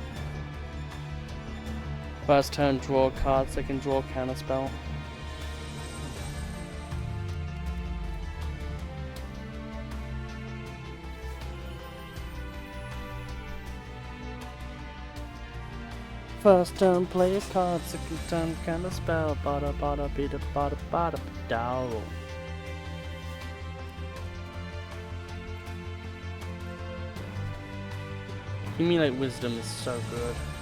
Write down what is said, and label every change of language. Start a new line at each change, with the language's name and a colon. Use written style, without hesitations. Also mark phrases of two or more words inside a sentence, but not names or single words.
English: First turn, draw a card, second draw, counterspell. First turn, play a card, second turn, counterspell. Bada bada bida bada bada dow. Accumulate Wisdom is so good.